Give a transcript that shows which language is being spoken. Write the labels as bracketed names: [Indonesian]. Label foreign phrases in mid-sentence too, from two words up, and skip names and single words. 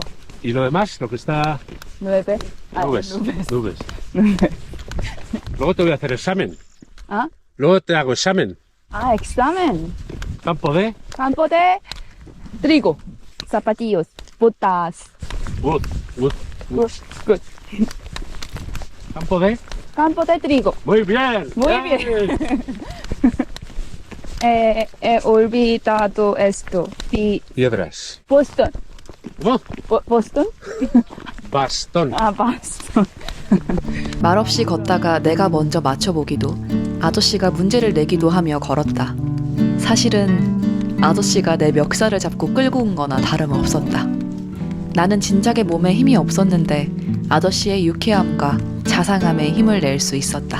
[Spanish] ¿Y lo demás? Lo que está... 9. Nubes. Luego te voy a hacer examen. ¿Ah? Luego te hago examen. Ah, examen. Campo de... Campo de trigo. Zapatillos. Botas. Wood. Good. Campo de... Campo de trigo. Muy bien. Muy bien. He olvidado esto. Piedras. Boston. ¿Cómo? Boston? Bastón. [Korean] 아, Boston. 말없이 걷다가 내가 먼저 맞춰보기도 아저씨가 문제를 내기도 하며 걸었다. 사실은 아저씨가 내 멱살을 잡고 끌고 온 거나 다름없었다. 나는 진작에 몸에 힘이 없었는데 아저씨의 유쾌함과 자상함에 힘을 낼 수 있었다.